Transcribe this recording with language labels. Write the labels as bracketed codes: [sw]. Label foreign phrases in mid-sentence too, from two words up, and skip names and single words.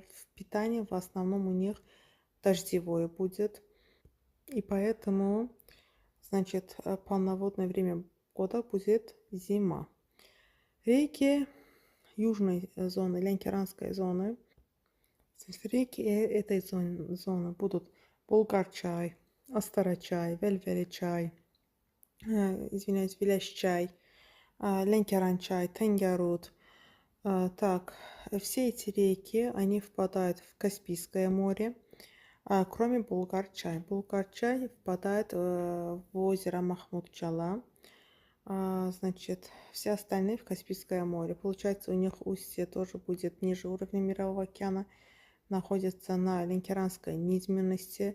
[ru] В питании в основном у них дождевое будет. И поэтому, значит, полноводное время года будет зима. Реки южной зоны, Ленкеранской зоны. Реки этой зоны будут Булгар-чай, Астара-чай, Вельвели-чай, извиняюсь, Виляш-чай, Ленкеран-чай, Тенгерут. Так, все эти реки, они впадают в Каспийское море, кроме Булгар-чай. Булгар-чай впадает в озеро Махмуд-Чала. Значит, все остальные в Каспийское море. Получается, у них устье тоже будет ниже уровня Мирового океана, находится на Ленкеранской низменности.